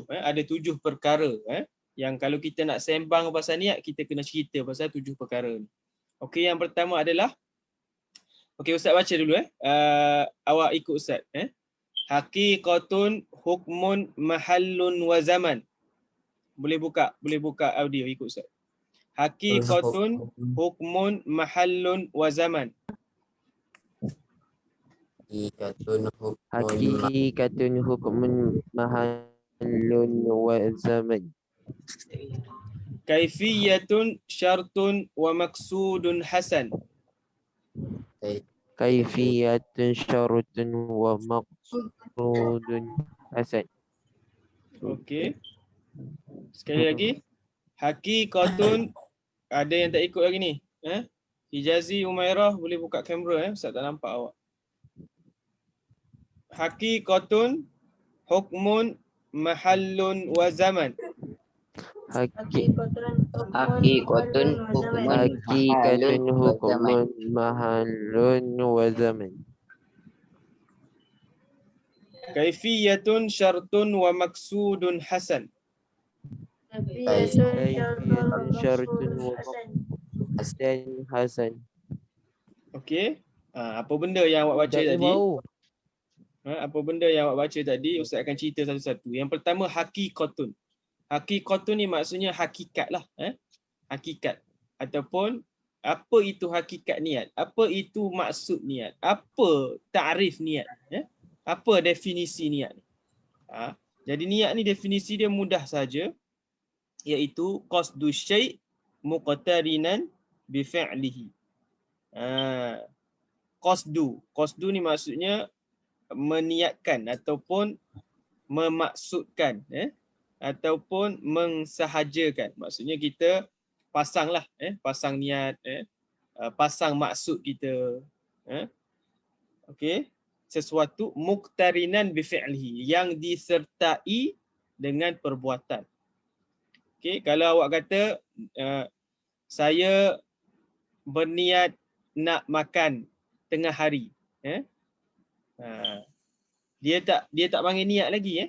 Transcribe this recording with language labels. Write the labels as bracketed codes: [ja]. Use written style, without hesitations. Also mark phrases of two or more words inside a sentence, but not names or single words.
[ms] Ada 7 perkara yang kalau kita nak sembang pasal niat kita kena cerita pasal 7 perkara ni. Okey, yang pertama adalah, okey Ustaz baca dulu awak ikut Ustaz. [ar] حقيقة حكم محل وزمان. [ms] Boleh buka audio ikut Ustaz. [ar] حقيقة حكم محل وزمان. حقيقة حكم محل وزمان. كيفية شرط ومقصود حسن. كيفية شرط ومقصود حسن. [ms] Okey. Sekali lagi. Haqiqatun, ada yang tak ikut lagi ni. Hijazi, Umairah boleh buka kamera Ustaz tak nampak awak. [ar] حقيقة حكم محل وزمان. حقيقة حكم Hakikatun محل وزمان. حكم محل وزمان. كيفية شرط ومقصود حسن. كيفية شرط ومقصود حسن. [ms] Okey. Apa benda yang awak baca tadi? Apa benda yang awak baca tadi, Ustaz akan cerita satu-satu. Yang pertama, haqiqatun. Haqiqatun ni maksudnya hakikat lah. Hakikat. Ataupun apa itu hakikat niat? Apa itu maksud niat? Apa ta'rif niat? Apa definisi niat? Jadi niat ni definisi dia mudah saja. [ar] Iaitu قصد شيء مقترنا بفعله. [ms] Qasdu ni maksudnya meniatkan ataupun memaksudkan ataupun mengsahajakan. Maksudnya kita pasanglah pasang niat, pasang maksud kita. Okey, sesuatu [ar] مقترنا بفعله, [ms] yang disertai dengan perbuatan. Okey, kalau awak kata saya berniat nak makan tengah hari, dia tak panggil niat lagi.